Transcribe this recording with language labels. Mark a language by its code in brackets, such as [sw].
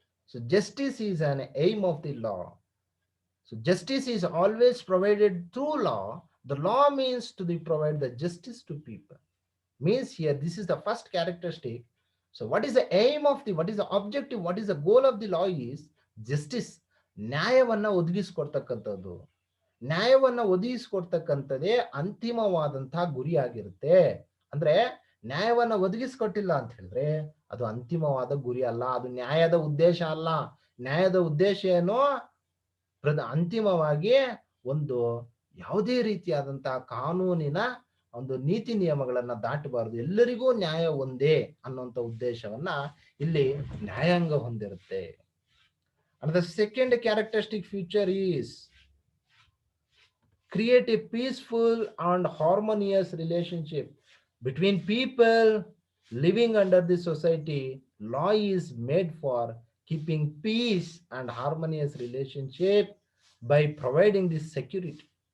[en] So justice is an aim of the law. So justice is always provided through law. The law means to provide the justice to people. Means here, this is the first characteristic. So what is the aim of what is the objective, what is the goal of the law is justice. [kn] ನ್ಯಾಯವನ್ನ ಒದಗಿಸ್ಕೊಡ್ತಕ್ಕಂಥದ್ದು. ನ್ಯಾಯವನ್ನ ಒದಗಿಸ್ಕೊಡ್ತಕ್ಕಂಥದ್ದೇ ಅಂತಿಮವಾದಂತಹ ಗುರಿ ಆಗಿರುತ್ತೆ. ಅಂದ್ರೆ ನ್ಯಾಯವನ್ನ ಒದಗಿಸ್ಕೊಟ್ಟಿಲ್ಲ ಅಂತ ಹೇಳಿದ್ರೆ ಅದು ಅಂತಿಮವಾದ ಗುರಿ ಅಲ್ಲ, ಅದು ನ್ಯಾಯದ ಉದ್ದೇಶ ಅಲ್ಲ. ನ್ಯಾಯದ ಉದ್ದೇಶ ಏನೋ ಅಂತಿಮವಾಗಿ ಒಂದು ಯಾವುದೇ ರೀತಿಯಾದಂತಹ ಕಾನೂನಿನ ಒಂದು ನೀತಿ ನಿಯಮಗಳನ್ನ ದಾಟಬಾರದು, ಎಲ್ಲರಿಗೂ ನ್ಯಾಯ ಒಂದೇ ಅನ್ನುವಂಥ ಉದ್ದೇಶವನ್ನ ಇಲ್ಲಿ ನ್ಯಾಯಾಂಗ ಹೊಂದಿರುತ್ತೆ. [en] And the second characteristic feature is create a peaceful and harmonious relationship between people living under the society. Law is made for keeping peace and harmonious relationship by providing this security.